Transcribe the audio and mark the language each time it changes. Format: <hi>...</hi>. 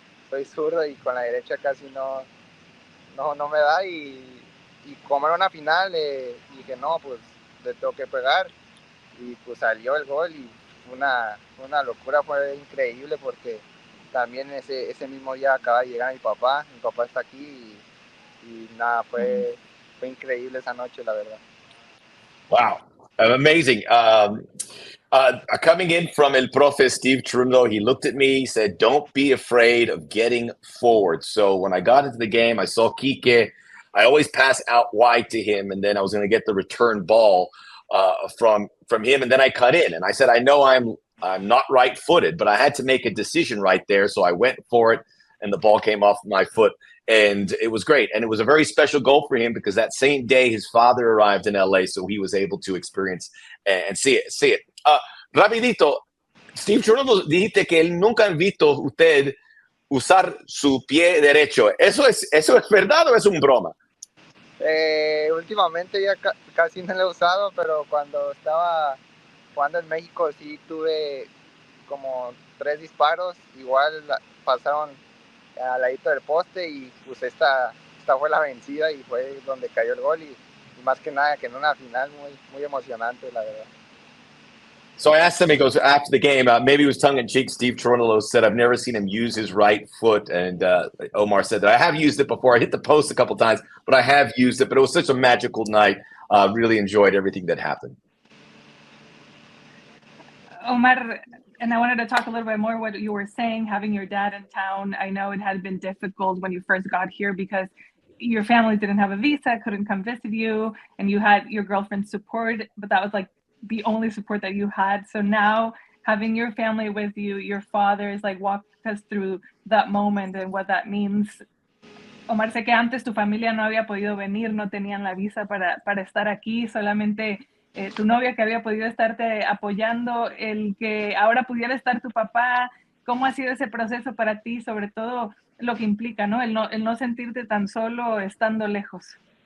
<es>soy zurdo, y con la derecha casi no me da, y como era una final dije no, pues le tengo que pegar, y pues salió el gol, y fue una locura, fue increíble porque también ese mismo día acaba de llegar mi papá está aquí, y nada, fue increíble esa noche, la verdad.</es> <en>Wow, amazing. Coming in from El Profe Steve Cherundolo, he looked at me, he said, don't be afraid of getting forward. So when I got into the game, I saw Quique. I always pass out wide to him, and then I was going to get the return ball from him, and then I cut in. And I said, I know I'm not right-footed, but I had to make a decision right there, so I went for it, and the ball came off my foot. And it was great. And it was a very special goal for him because that same day his father arrived in LA, so he was able to experience and see it.</en> <es>Rapidito, Steve Cherundolo, dijiste que él nunca ha visto usted usar su pie derecho. ¿Eso es verdad o es un broma? Últimamente ya casi no lo he usado, pero cuando estaba jugando en México sí tuve como 3 disparos, igual pasaron al ladito del poste, y pues esta fue la vencida, y fue donde cayó el gol, y más que nada que en una final muy emocionante, la verdad.</es> <en>So I asked him, he goes, after the game, maybe it was tongue-in-cheek, Steve Cherundolo said, I've never seen him use his right foot, and Omar said that I have used it before. I hit the post a couple times, but I have used it, but it was such a magical night. Really enjoyed everything that happened. Omar, And I wanted to talk a little bit more what you were saying, having your dad in town. I know it had been difficult when you first got here because your family didn't have a visa, couldn't come visit you, and you had your girlfriend's support, but that was like the only support that you had. So now having your family with you, your father is like, walk us through that moment and what that means.</en> <es>Omar, sé que antes tu familia no había podido venir, no tenían la visa para estar aquí, solamente tu novia que había podido estarte apoyando, el que ahora pudiera estar tu papá. ¿Cómo ha sido ese proceso para ti? Sobre todo lo que implica, ¿no? El no sentirte tan solo estando lejos.</es>